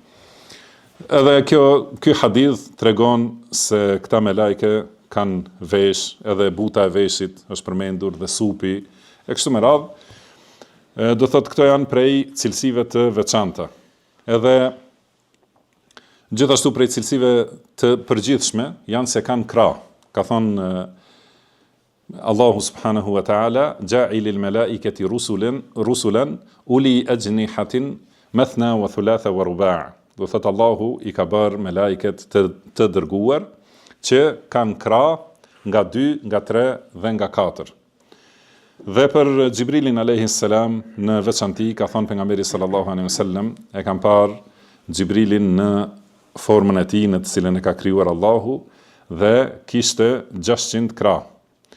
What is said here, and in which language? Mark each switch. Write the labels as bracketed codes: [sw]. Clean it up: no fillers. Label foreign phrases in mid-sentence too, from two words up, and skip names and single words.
[sq] Edhe ky hadith tregon se këta melaike kanë vesh, edhe buta e veshit është përmendur dhe supi, e kështu me radhë, do thotë këto janë prej cilësive të veçanta. Edhe gjithashtu prej cilësive të përgjithshme janë se kanë krah. Ka thonë Allahu [ar] سبحانه وتعالى جاعل الملائكة رسلا أولي أجنحة مثنى وثلاث ورباع'. [sq] Do thotë Allahu i ka bërë melaiket të dërguar që kanë krah nga 2, nga 3 dhe nga 4. Dhe për Xhibrilin [ar] عليه السلام [sq] në veçanti ka thënë pejgamberi [ar] صلى الله عليه وسلم, [sq] e kanë parë Xhibrilin në formën e tij në të cilën e ka krijuar Allahu dhe kishte 600 krah.